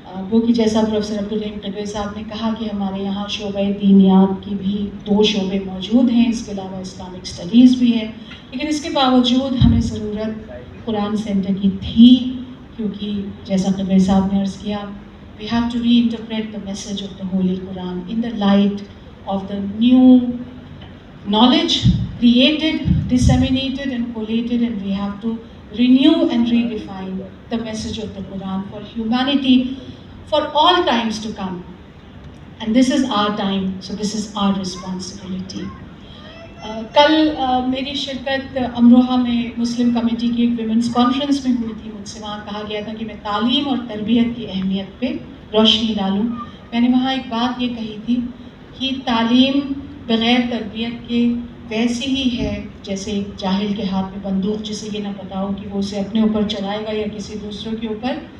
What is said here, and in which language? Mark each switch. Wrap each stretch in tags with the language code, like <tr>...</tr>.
<ur>وہ کہ جیسا پروفیسر عبدالرحیم قدوائی صاحب نے کہا کہ ہمارے یہاں شعبہ دینیات کی بھی 2 شعبے موجود ہیں، اس کے علاوہ اسلامک اسٹڈیز بھی ہے، لیکن اس کے باوجود ہمیں ضرورت قرآن سینٹر کی تھی، کیونکہ جیسا قدوائی صاحب نے عرض کیا،</ur> <en>we have to reinterpret the message of the Holy Quran in the light of the new knowledge created, disseminated and collated, and we have to renew and redefine the message of the Quran for humanity for all times to come. And this is our time, so this is our responsibility.</en> <ur>کل میری شرکت امروہہ میں مسلم committee کی ایک women's conference میں ہوئی تھی. مجھ سے وہاں کہا گیا تھا کہ میں تعلیم اور تربیت کی اہمیت پہ روشنی ڈالوں. میں نے وہاں ایک بات یہ کہی تھی کہ تعلیم بغیر تربیت کے ویسی ہی ہے جیسے ایک جاہل کے ہاتھ میں بندوق، جسے یہ نہ پتا ہو کہ وہ اسے اپنے اوپر چلائے گا یا کسی دوسروں کے اوپر.</ur>